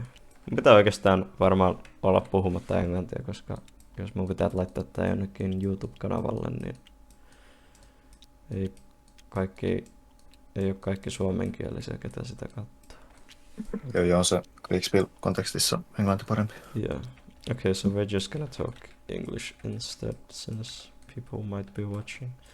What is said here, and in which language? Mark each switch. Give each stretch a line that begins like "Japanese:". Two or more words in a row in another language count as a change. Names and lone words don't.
Finnish: Mun pitää oikeastaan varmaan olla puhumatta englantia, koska jos mun pitää laittaa tää jonnekin YouTube-kanavalle, niin ei ole kaikki suomenkielisiä, ketä sitä katsoo. Joo, se Kriegsspiel-kontekstissa englanti parempi.
English: Yeah. Okay, so we're just gonna talk English instead, since people might be watching.